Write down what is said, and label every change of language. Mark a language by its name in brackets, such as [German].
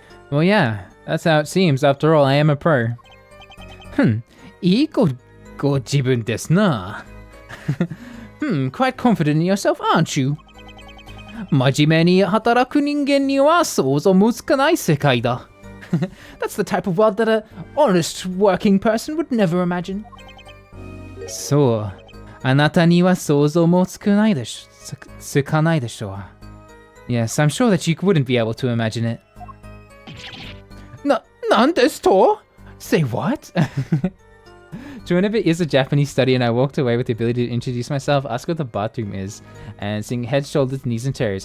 [English] Well, yeah, that's how it seems. After all, I am a pro. [Japanese] いいご自分ですな。 [English] quite confident in yourself, aren't you? [Japanese] 真面目に働く人間には想像もつかない世界だ。 [English] That's the type of world that an honest working person would never imagine. [Japanese] そう、あなたには想像もつかないでしょう。 [English] Yes, I'm sure that you wouldn't be able to imagine it. [Japanese] なんですと? [English] Say what? So whenever it is a Japanese study and I walked away with the ability to introduce myself, ask what the bathroom is, and sing head, shoulders, knees, and toes.